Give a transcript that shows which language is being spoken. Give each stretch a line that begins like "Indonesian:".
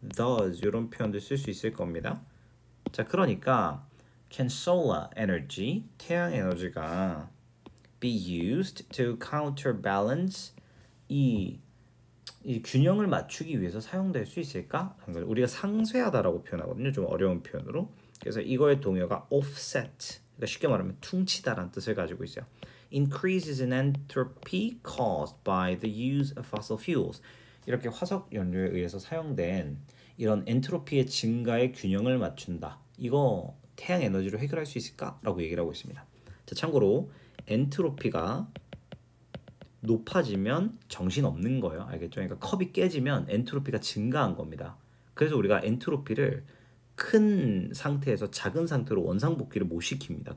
Korean: thus 이런 표현도 쓸 수 있을 겁니다. 자, 그러니까
English: can solar energy,
Korean: 태양 에너지가
English: be used to counterbalance
Korean: 이 균형을 맞추기 위해서 사용될 수 있을까? 우리가 상쇄하다라고 표현하거든요. 좀 어려운 표현으로. 그래서 이거의 동요가 offset, 그러니까 쉽게 말하면 퉁치다라는 뜻을 가지고 있어요.
English: Increases in entropy caused by the use of fossil fuels.
Korean: 이렇게 화석 연료에 의해서 사용된 이런 엔트로피의 증가의 균형을 맞춘다. 이거 태양 에너지로 해결할 수 있을까라고 얘기를 하고 있습니다. 자, 참고로 엔트로피가 높아지면 정신 없는 거예요. 알겠죠? 그러니까 컵이 깨지면 엔트로피가 증가한 겁니다. 그래서 우리가 엔트로피를 큰 상태에서 작은 상태로 원상복귀를 못 시킵니다.